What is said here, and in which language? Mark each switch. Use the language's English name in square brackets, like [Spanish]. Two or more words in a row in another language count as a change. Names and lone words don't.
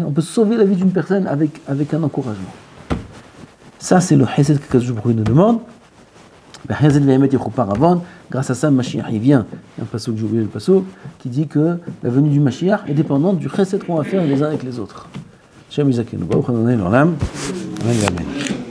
[French] On peut sauver la vie d'une personne avec un encouragement. Ça, c'est le Hesed que [Hebrew] קדוש ברוך הוא [French] nous demande. Grâce à ça, Mashiach, il vient. Il y a un passouk, j'ai oublié le passouk, qui dit que la venue du Mashiach est dépendante du Chesed qu'on va faire les uns avec les autres. [Hebrew] שם יזכנו. ברוך ה' לעולם. אמן.